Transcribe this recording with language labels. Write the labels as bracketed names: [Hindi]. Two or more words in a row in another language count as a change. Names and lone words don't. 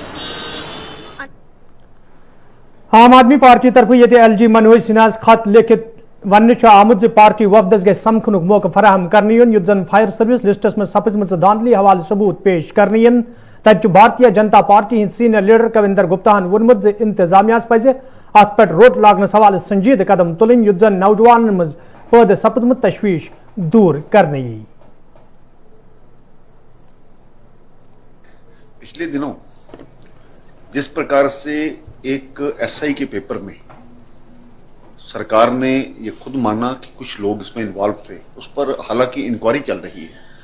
[Kashmiri] आम आदमी पार्टी तरफ ये LG मनोज सिन्हा खत लिखित वन आमुत पार्टी वफदस गए समखन मौका फराहम करने युत जन [English] fire service [Kashmiri] लिस्टस में सपजम धांधली हवाले सबूत पेश करने तब भारतीय जनता पार्टी हिंद सीनियर लीडर कविंदर गुप्ताहन वोनमुत इंतजामिया पज अत पे रोट लागन हवाले संजीद कदम तुलन युत जन नौजवान मज पैदा सपदमुत तशवीश दूर करने। [Hindi] पिछले दिनों जिस प्रकार से एक SI के पेपर में सरकार ने ये खुद माना कि कुछ लोग इसमें इन्वॉल्व थे, उस पर हालांकि इंक्वायरी चल रही है,